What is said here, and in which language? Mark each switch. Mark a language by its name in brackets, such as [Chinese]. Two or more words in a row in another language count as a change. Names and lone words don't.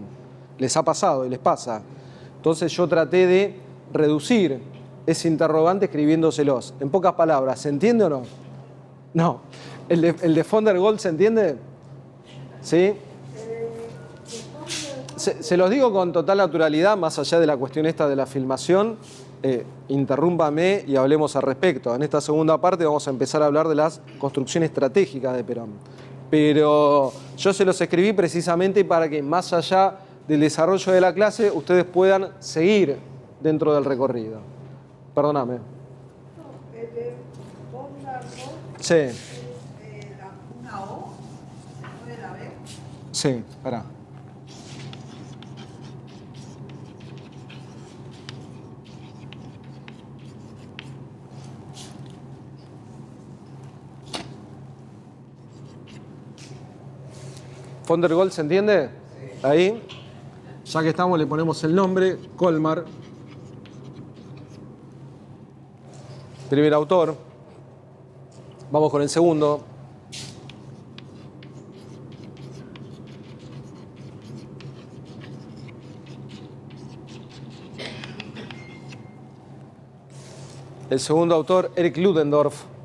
[Spanish] Les ha pasado y les pasa. Entonces yo traté de reducir ese interrogante escribiéndoselos. En pocas palabras, ¿se entiende o no? No. ¿El de von der Goltz se entiende? ¿Sí? Se los digo con total naturalidad, más allá de la cuestión esta de la filmación. Interrúmpame y hablemos al respecto. En esta segunda parte vamos a empezar a hablar de las construcciones estratégicas de Perón. Pero yo se los escribí precisamente para que más allá del desarrollo de la clase ustedes puedan seguir dentro del recorrido. Perdóname. No, el de von der Goltz Sí, es una O, no de la B. sí, pará. Von der Goltz, ¿se entiende? Sí. Ahí. Ya que estamos, le ponemos el nombre, Colmar. Primer autor. Vamos con el segundo. El segundo autor, Erich Ludendorff.